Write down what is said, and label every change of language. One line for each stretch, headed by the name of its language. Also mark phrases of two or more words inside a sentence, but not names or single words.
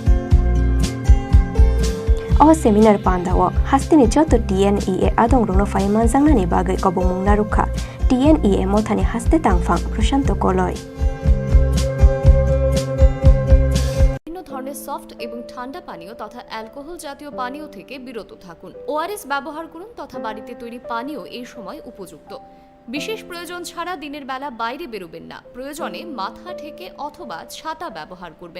Kok Borok: अ सेमिनार पांदाओ हास्तेनि जतो टीएनईए आदं रुनो फाइ मानजांनानि बागै कबमुं नारुखा टीएनईए मथानि हास्ते तांगफां प्रशांत कलय
Bangla: সফট এবং ঠান্ডা পানীয় তথা অ্যালকোহল জাতীয় পানীয় থেকে বিরত থাকুন। ওআরএস ব্যবহার করুন তথা বাড়িতে তৈরি পানীয় এই সময় উপযুক্ত। বিশেষ প্রয়োজন ছাড়া দিনের বেলা বাইরে বেরোবেন না। প্রয়োজনে মাথা ঢেকে অথবা ছাতা ব্যবহার করবেন।